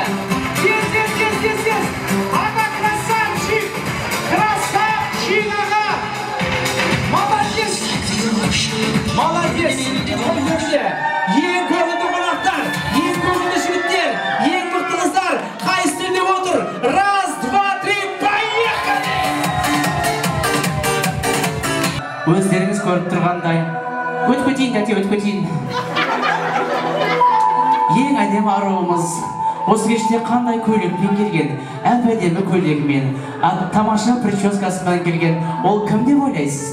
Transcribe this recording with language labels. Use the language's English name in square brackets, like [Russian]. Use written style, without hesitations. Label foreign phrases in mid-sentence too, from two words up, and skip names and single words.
[Kazakh] Тез. Аға красавчик. Красавчик аға. Молодец. Ең көрінді қонақтар, ең көрінді жігіттер, ең мықты қыздар, қай үстінде отыр? [Russian] Раз, два, три, поехали! [Kazakh] Өздеріңіз көріп тұрғандай, өтпетейін, тәте, өтпетейін. Ең әдемі аруымыз, осы кеште қандай көйлекпен келген, әп-әдемі көйлегімен, тамаша прическасымен келген, ол кім деп ойлайсыз?